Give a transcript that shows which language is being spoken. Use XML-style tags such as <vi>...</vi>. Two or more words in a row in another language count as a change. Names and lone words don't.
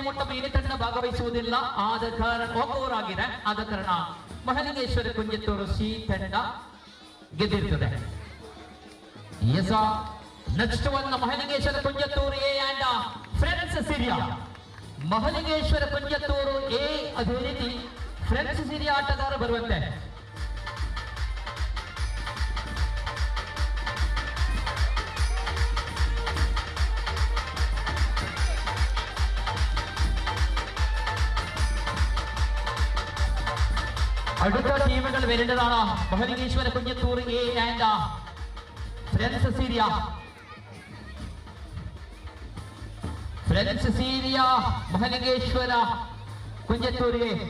<kn>ಮುಟ್ಟಮ ಏನೇ ತಂಡ ಭಾಗವಹಿಸುವುದಿಲ್ಲ ಆದ ಕಾರಣ ಹೋಗುವವರಾಗಿದೆ ಆದ ಕಾರಣ ಮಹಲಿಂಗೇಶ್ವರ ಕುಂಜತ್ತೂರು ಸಿ ತಂಡ ಗೆದ್ದಿರುತ್ತದೆ</kn> <en>next one</en> <kn>ಮಹಲಿಂಗೇಶ್ವರ ಕುಂಜತ್ತೂರು ಎ ಅಂಡ್ ಫ್ರೆಂಡ್ಸ್ ಸಿರಿಯಾ ಮಹಲಿಂಗೇಶ್ವರ ಕುಂಜತ್ತೂರು ಎ ಅದೇ ರೀತಿ ಫ್ರೆಂಡ್ಸ್ ಸಿರಿಯಾ ಆಟಗಾರ ಬರುವಂತೆ</kn> <ml>അടുത്ത ടീമുകൾ വരേണ്ടതാണ് മഹലിംഗേശ്വര കുഞ്ഞത്തൂർ എ ആൻഡ് ഫ്രണ്ട്സ് സീരിയ മഹലിംഗേശ്വര കുഞ്ഞത്തൂർ എ</ml>